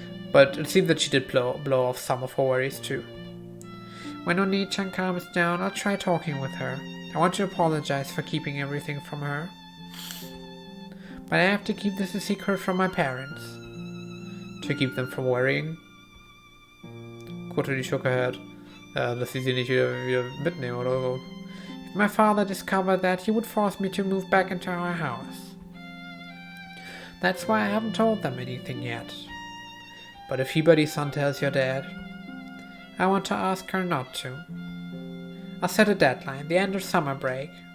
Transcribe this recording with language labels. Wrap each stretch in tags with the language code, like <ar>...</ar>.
<en>But it seemed that she did blow off some of her worries too. When Oni-chan calms down, I'll try talking with her. I want to apologize for keeping everything from her. But I have to keep this a secret from my parents. To keep them from worrying? Kotori shook her head.</en> <de>Dass sie nicht wieder mitnehmen oder so.</de> <en>If my father discovered that, he would force me to move back into our house. That's why I haven't told them anything yet. But if Hibari-san tells your dad... I want to ask her not to. I'll set a deadline, the end of summer break.</en>